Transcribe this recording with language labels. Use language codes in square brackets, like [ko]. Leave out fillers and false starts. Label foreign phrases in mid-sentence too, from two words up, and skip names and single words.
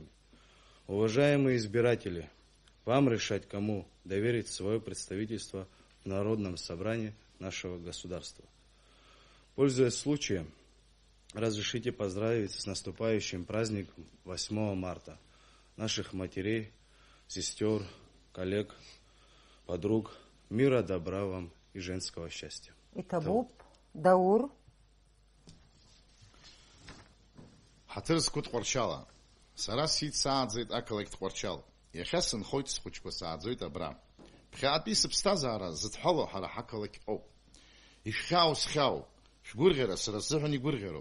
[ru] Уважаемые избиратели, вам решать, кому доверить свое представительство в Народном собрании нашего государства. Пользуясь случаем, разрешите поздравить с наступающим праздником 8 марта наших матерей, сестер, коллег, подруг. Мира, добра вам и женского счастья. [ab] Итабуп, Даур. ҳаҭыр зқәу Тҟәарчала. Сара сиит сааӡеит ақалақь Тҟәарчал. Иахьа сынхоит схәыҷқәа сааӡоит абра. Ԥхьаатәи сыԥсҭазаара зыдҳәало ҳара ҳақалақь ауп. Ишәхьаау схьаау, шәгәырӷьара сара сзыҳәан игәырӷьароуп.